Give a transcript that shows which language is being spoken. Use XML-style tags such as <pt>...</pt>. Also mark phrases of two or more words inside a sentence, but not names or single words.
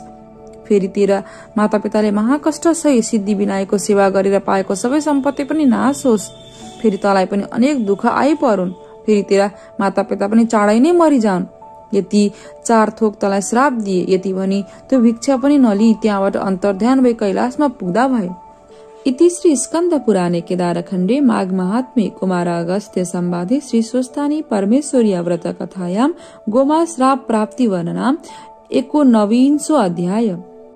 <ne>फेरि तेरा माता पिताले महाकष्ट सही सिद्धि विनायकको सेवा गरेर पाएको सबै सम्पत्ति पनि नाश होस्। फेरि तलाई पनि अनेक दुःख आइपरुन्। फेरि तेरा माता पिता पनि चाँडै नै मरिजाउन्। यति 4 थोक तलाई श्राप दिए। यति भनी त्यो भिक्षा पनि नलिई त्यहाँबाट अन्तर्ध्यान भई कैलाशमा पुग्दा भए।</ne> <sa>इति श्री स्कन्द पुराणे केदारखण्डे माघ महात्म्ये कुमार अगस्त्य संवादे श्री स्वस्थानी परमेश्वरीय व्रत कथायां गोमा श्राप प्राप्ति वर्णनाम 19 अध्याय।</sa>